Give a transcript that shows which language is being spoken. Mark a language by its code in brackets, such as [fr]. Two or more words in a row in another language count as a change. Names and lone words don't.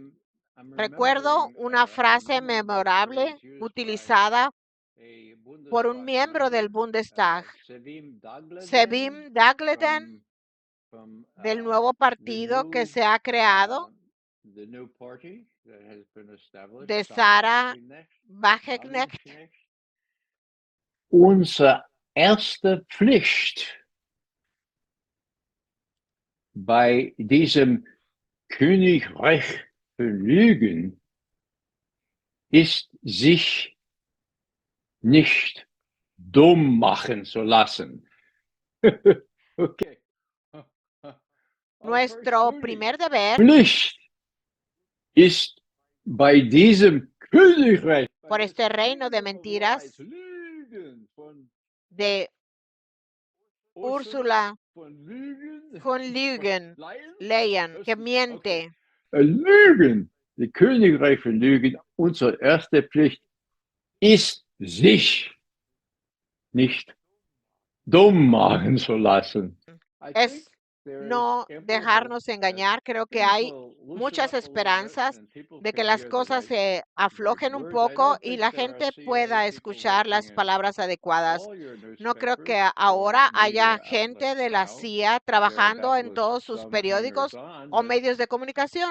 [es] Recuerdo una frase memorable utilizada por un miembro del Bundestag, Sevim Dagleden, del nuevo partido que se ha creado, de Sarah Wagenknecht. [de] Unsere erste Pflicht bei diesem Königreich für Lügen ist, sich nicht dumm machen zu lassen. [es] Okay. Nuestro primer deber [de] Pflicht ist bei diesem Königreich [es] por este reino de mentiras de Ursula von Leyen, que miente. [de] Lügen, die Königreich für Lügen, unsere erste Pflicht ist, sich nicht dumm machen zu lassen. [es] Es no dejarnos engañar. Creo que hay muchas esperanzas de que las cosas se aflojen un poco y la gente pueda escuchar las palabras adecuadas. No creo que ahora haya gente de la CIA trabajando en todos sus periódicos o medios de comunicación.